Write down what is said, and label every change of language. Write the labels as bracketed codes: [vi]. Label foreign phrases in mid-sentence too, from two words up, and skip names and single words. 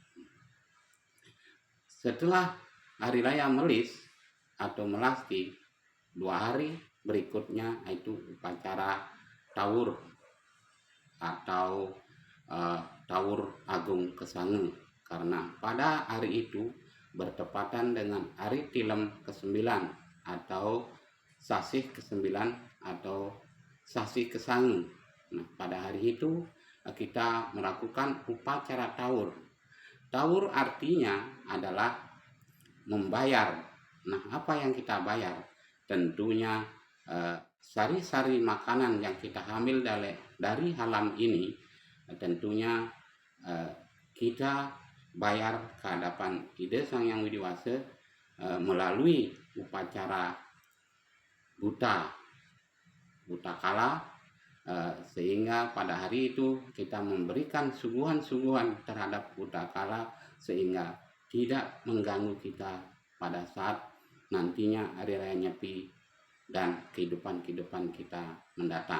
[id] Setelah hari raya melis atau melasti, 2 hari berikutnya yaitu upacara Tawur atau Tawur Agung Kesangu, karena pada hari itu bertepatan dengan hari tilem ke-9 atau sasih ke-9 atau sasi Kesangu. Nah, pada hari itu kita melakukan upacara Tawur. Tawur artinya adalah membayar. Nah, apa yang kita bayar? Tentunya sari-sari makanan yang kita ambil dari halam ini, tentunya kita bayar ke hadapan Ide Sang Yang Widi Wase melalui upacara buta kala, sehingga pada hari itu kita memberikan suguhan-suguhan terhadap buta kala sehingga tidak mengganggu kita pada saat nantinya hari raya Nyepi dan kehidupan kita mendatang.